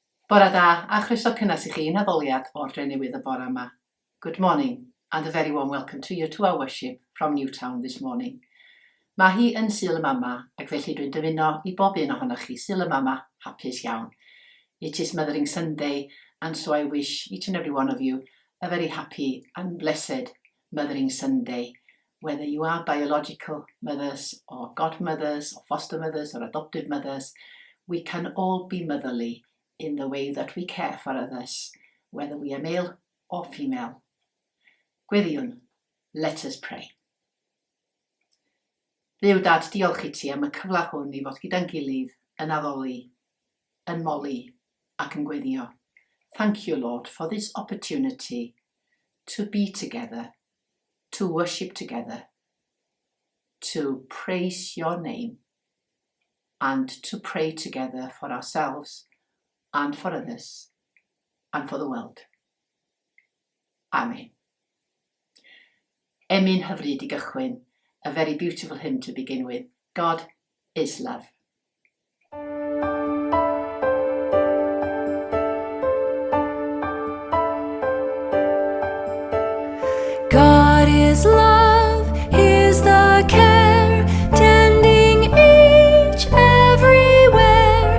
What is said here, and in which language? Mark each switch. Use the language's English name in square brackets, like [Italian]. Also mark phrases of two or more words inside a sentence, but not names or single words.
[Welsh] Bore da, a chroeso cynnes I chi'n Addoliad o'r Drenewydd y bore yma. [English] Good morning, and a very warm welcome to you to our worship from Newtown this morning. [Welsh] Mae hi yn Sul y Mamau, ac felly dwi'n dymuno I bob un ohonoch chi Sul y Mamau hapus iawn. [English] It is Mothering Sunday, and so I wish each and every one of you a very happy and blessed Mothering Sunday, whether you are biological mothers or godmothers or foster mothers or adoptive mothers. We can all be motherly in the way that we care for others, whether we are male or female. Gweddiwn, let us pray. [Welsh] Dduw Dad, diolch I ti am y cyfle hwn I fod gyda'n gilydd yn addoli, yn moli ac yn gweddio. [English] Thank you, Lord, for this opportunity to be together, to worship together, to praise your name, and to pray together for ourselves and for others and for the world. Amen. [Welsh] Emyn hyfryd I gychwyn, [English] a very beautiful hymn to begin with. God is love. God is love, He's the care, tending each everywhere.